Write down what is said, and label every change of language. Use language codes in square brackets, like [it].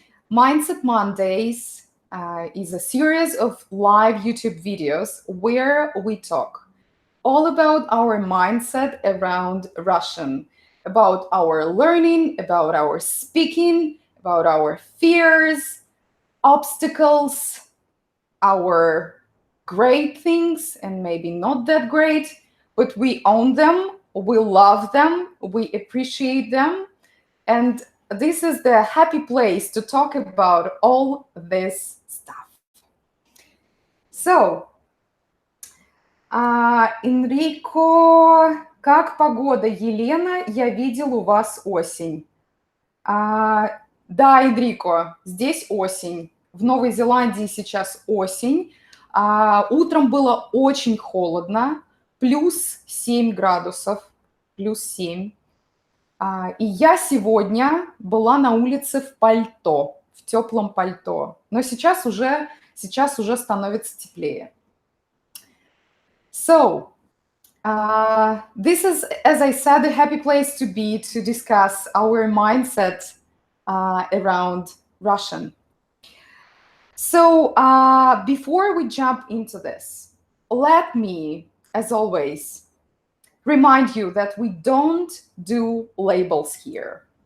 [en] Mindset Mondays is a series of live YouTube videos where we talk all about our mindset around Russian, about our learning, about our speaking, about our fears, obstacles, our great things, and maybe not that great, but we own them, we love them, we appreciate them. And this is the happy place to talk about all this stuff. [ru] So, Энрико, как погода? Елена, я видел у вас осень. Да, Энрико, здесь осень. В Новой Зеландии сейчас осень. Утром было очень холодно, плюс 7 градусов, плюс 7. И я сегодня была на улице в пальто, в теплом пальто. Но сейчас уже становится теплее. [en] So, this is, as I said, a happy place to be to discuss our mindset around Russian. So, before we jump into this, let me, as always, remind you that we don't do labels here.